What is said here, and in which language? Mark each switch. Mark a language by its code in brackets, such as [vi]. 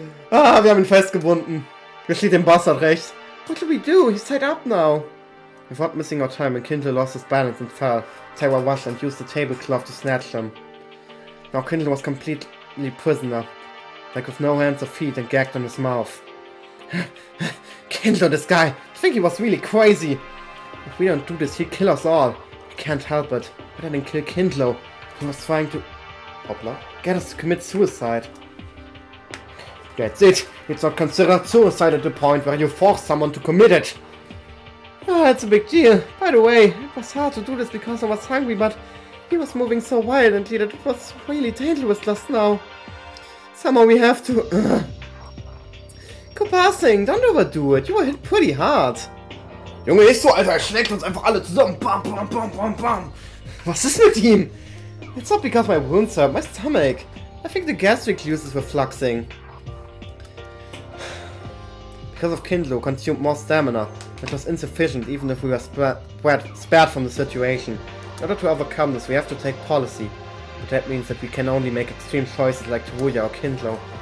[de] Ah, wir haben ihn festgebunden. Wir steht dem Bastard recht. [en] What do we do? He's tied up now. Without missing our time, Kindler lost his balance and fell. Terror rushed and used the tablecloth to snatch him. Now Kindler was completely prisoner, like with no hands or feet and gagged on his mouth. Kindler, this guy, I think he was really crazy. If we don't do this, he'll kill us all. I can't help it. But I didn't kill Kindler. He was trying to... [de] Hoppla. [en] Get us to commit suicide. That's it. It's not considered suicide at the point where you force someone to commit it. Ah, it's a big deal. By the way, it was hard to do this because I was hungry, but he was moving so violently that it was really dangerous just now. Somehow we have to... Go passing, don't overdo it. You were hit pretty hard. [de] Junge, nicht so, Alter. Er schlägt uns einfach alle zusammen. Bam, bam, bam, bam, bam. Was ist mit ihm? [en] It's not because my wounds hurt, my stomach. I think the gastric juices were fluxing. Because of Kindler consumed more stamina, which was insufficient even if we were spared from the situation. In order to overcome this, we have to take policy. But that means that we can only make extreme choices like Teruya or Kindler.